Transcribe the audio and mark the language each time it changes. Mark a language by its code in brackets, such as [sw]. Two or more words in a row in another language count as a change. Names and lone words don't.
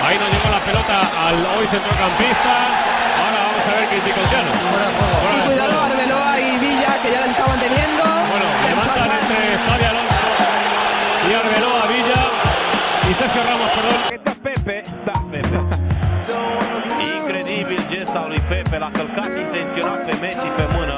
[es] Ahí no llegó la pelota al hoy centrocampista. Ahora vamos a ver qué indicación. Y cuidado, Arbeloa y Villa, que ya les estaban teniendo. Bueno, levantan entre Xavi Alonso y Arbeloa, Villa y Sergio Ramos, perdón. [ro] Da Pepe. Incredibil gest al lui Pepe, l-a călcat intenționat pe Messi pe mână.